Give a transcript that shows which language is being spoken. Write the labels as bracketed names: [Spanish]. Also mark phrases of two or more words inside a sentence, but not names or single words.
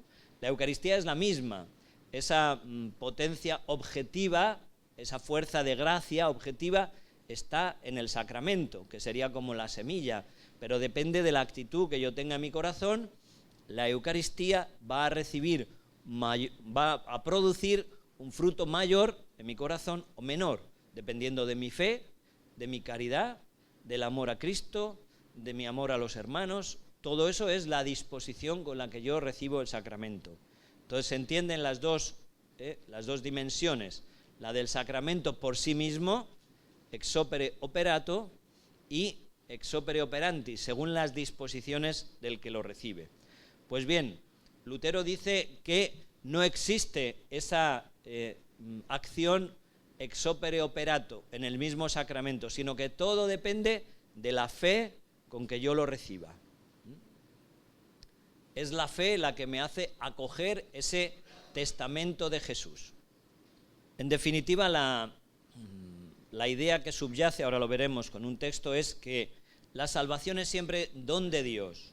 [Spanish] La Eucaristía es la misma, esa potencia objetiva, esa fuerza de gracia objetiva está en el sacramento, que sería como la semilla, pero depende de la actitud que yo tenga en mi corazón la Eucaristía va a producir un fruto mayor en mi corazón o menor, dependiendo de mi fe, de mi caridad, del amor a Cristo, de mi amor a los hermanos. Todo eso es la disposición con la que yo recibo el sacramento. Entonces se entienden las dos dimensiones, la del sacramento por sí mismo, [Latin] ex opere operato, y ex opere operandi, [Spanish] según las disposiciones del que lo recibe. Pues bien, Lutero dice que no existe esa acción [Latin] ex opere operato [Spanish] en el mismo sacramento, sino que todo depende de la fe con que yo lo reciba. Es la fe la que me hace acoger ese testamento de Jesús. En definitiva, la idea que subyace, ahora lo veremos con un texto, es que la salvación es siempre don de Dios.